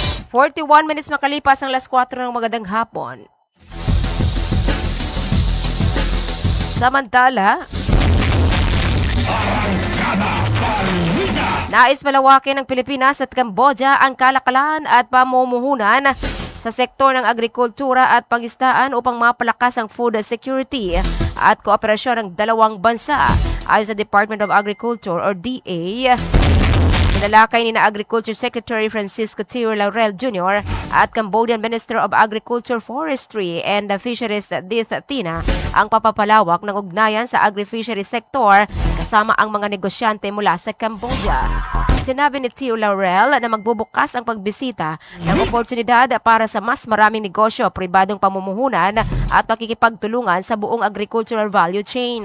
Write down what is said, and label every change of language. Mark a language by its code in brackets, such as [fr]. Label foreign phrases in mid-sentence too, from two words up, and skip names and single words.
[tl] 41 minutes makalipas ang alas 4 ng magandang hapon. Samantala, nais malawakin ng Pilipinas at Cambodia ang kalakalan at pamumuhunan sa sektor ng agrikultura at pangisdaan upang mapalakas ang [en] food security [tl] at kooperasyon ng dalawang bansa. Ayon sa Department of Agriculture or DA, pinalakay ni na Agriculture Secretary Francisco Teo Laurel Jr. at Cambodian Minister of Agriculture, Forestry and Fisheries Dith Tina ang papapalawak ng ugnayan sa [en] agri-fishery sector [tl] kasama ang mga negosyante mula sa Cambodia. Sinabi ni Teo Laurel na magbubukas ang pagbisita ng oportunidad para sa mas maraming negosyo, pribadong pamumuhunan at pakikipagtulungan sa buong [en] agricultural value chain.